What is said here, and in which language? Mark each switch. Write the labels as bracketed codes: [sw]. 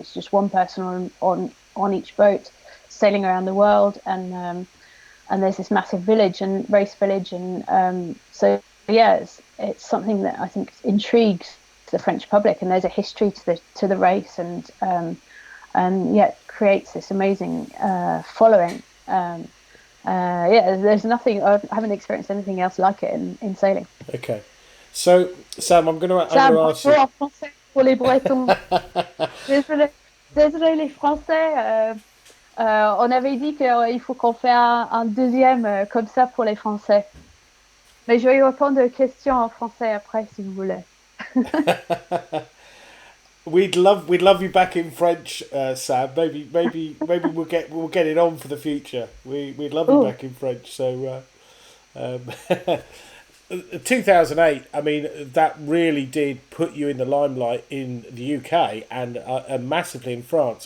[en] It's just one person on each boat sailing around the world, and there's this massive race village, and it's something that I think intrigues the French public, and there's a history to the race, and creates this amazing following. There's nothing. I haven't experienced anything else like it in sailing. Okay, so Sam, I'm going to ask you. [fr] En français pour les Bretons. Désolé les Français. On avait dit qu'il faut qu'on fait un deuxième comme ça pour les Français. Mais je vais répondre aux questions en français après si vous voulez. [en] We'd love you back in French, Sam. Maybe we'll get it on for the future. We'd love you back in French. So, 2008. I mean, that really did put you in the limelight in the UK and massively in France.